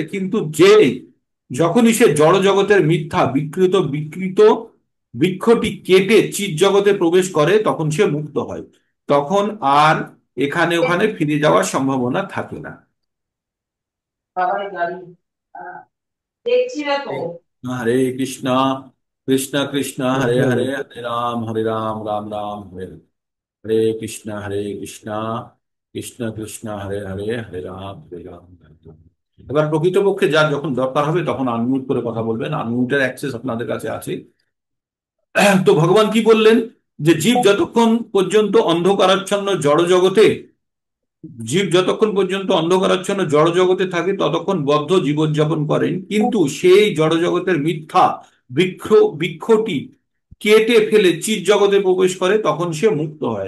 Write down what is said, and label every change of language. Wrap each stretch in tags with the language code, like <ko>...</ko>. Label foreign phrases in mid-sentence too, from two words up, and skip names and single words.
<bn>কিন্তু যে যখনই সে জড় জগতের মিথ্যা বিকৃত বিকৃত বৃক্ষটি কেটে চিৎ জগতে প্রবেশ করে, তখন সে মুক্ত হয়। তখন আর এখানে ওখানে ফিরে যাওয়ার সম্ভাবনা থাকে না। দেখছি না তো।</bn> <sa>हरे कृष्णा कृष्ण कृष्ण हरे हरे, हरे राम राम राम हरे हरे। हरे कृष्णा कृष्ण कृष्ण हरे हरे, हरे राम हरे राम।</sa> <bn>এবার প্রকৃতপক্ষে যার যখন দরকার হবে তখন আনমিউট করে কথা বলবেন, আনমিউটের অ্যাক্সেস আপনাদের কাছে আছে। তো ভগবান কি বললেন? যে জীব যতক্ষণ পর্যন্ত অন্ধকারাচ্ছন্ন জড় জগতে, জীব যতক্ষণ পর্যন্ত অন্ধকারাচ্ছন্ন জড় জগতে থাকে ততক্ষণ বদ্ধ জীবনযাপন করেন, কিন্তু সেই জড় জগতের মিথ্যা বৃক্ষ বৃক্ষটি কেটে ফেলে চিৎ জগতে প্রবেশ করে, তখন সে মুক্ত হয়।</bn>